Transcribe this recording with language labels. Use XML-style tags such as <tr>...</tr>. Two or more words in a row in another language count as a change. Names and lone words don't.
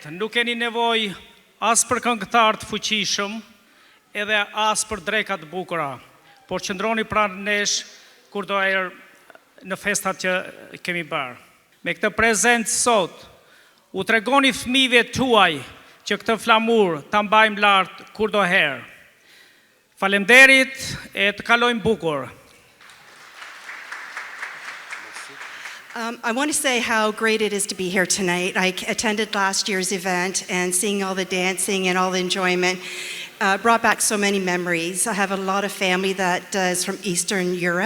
<sq>Nuk keni nevojë as për këngëtar të fuqishëm, edhe as për dreka të bukura, por qëndroni pranë nesh kur do erë në festat që kemi bërë. Me këtë prezencë sot, u tregoni fëmijëve tuaj që këtë flamur ta mbajmë lart kurdo herë. Faleminderit e të kalojmë bukur.</sq> <en>I want to say how great it is to be here tonight. I attended last year's event, and seeing all the dancing and all the enjoyment brought back so many memories. I have a lot of family that is from Eastern Europe.</en>